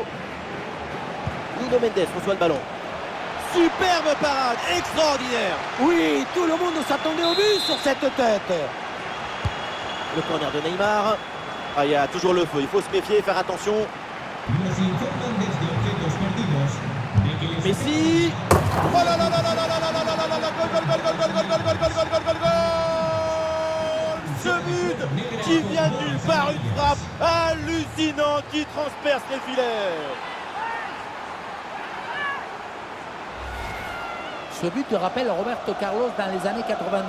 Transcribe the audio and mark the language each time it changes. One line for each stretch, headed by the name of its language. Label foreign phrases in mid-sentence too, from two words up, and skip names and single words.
French: Nuno Mendes reçoit le ballon. Superbe parade, extraordinaire. Oui, tout le monde s'attendait au but sur cette tête. Le corner de Neymar. Ah, il y a toujours le feu, il faut se méfier, faire attention. Messi. Oh là là là là là là là là là là là là,
Spanish: gol, gol, gol, gol, gol, gol, gol, gol, gol, gol, gol, gol.
French: Ce but qui vient de nulle part, une frappe hallucinante qui transperce les filets. Ce but rappelle Roberto Carlos dans les années 90.